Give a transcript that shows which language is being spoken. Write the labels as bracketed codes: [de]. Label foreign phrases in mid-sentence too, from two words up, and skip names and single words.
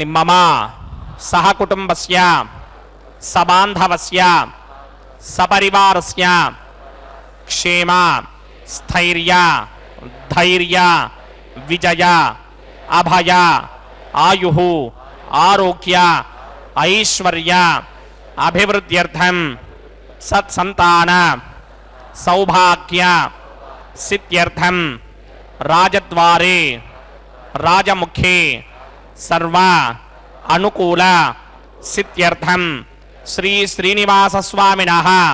[sa] మమ సహకుటుంబస్య సబాంధవస్య సపరివారస్య క్షేమ స్థైర్య ధైర్య విజయ అభయ ఆయు ఆరోగ్య ऐश्वर्य अभिवृद्ध्यर्थं सत्संतान सौभाग्य सिद्ध्यर्थं राजद्वारे राजमुखे सर्व अनुकूल सिद्ध्यर्थं श्री श्रीनिवास स्वामिनः